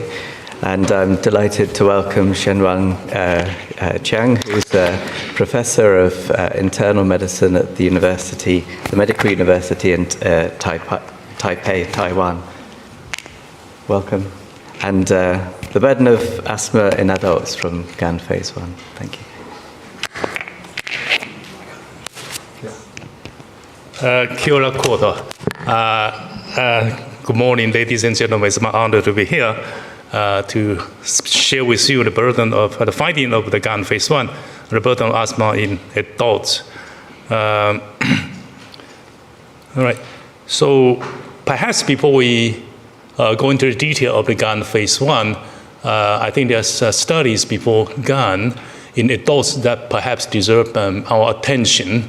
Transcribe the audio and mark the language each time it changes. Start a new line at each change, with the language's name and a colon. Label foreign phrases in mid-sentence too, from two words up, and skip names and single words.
English: And I'm delighted to welcome Shenwang Chiang, who's a professor of internal medicine at the university, the Medical University in Taipei, Taiwan. Welcome. And the burden of asthma in adults from GAN Phase 1. Thank you.
Māori: Kia ora koutou.
English: Good morning, ladies and gentlemen. It's my honor to be here to share with you the burden of the finding of the GAN Phase 1, the burden of asthma in adults. All right. So perhaps before we go into the detail of the GAN Phase 1, I think there's studies before GAN in adults that perhaps deserve our attention.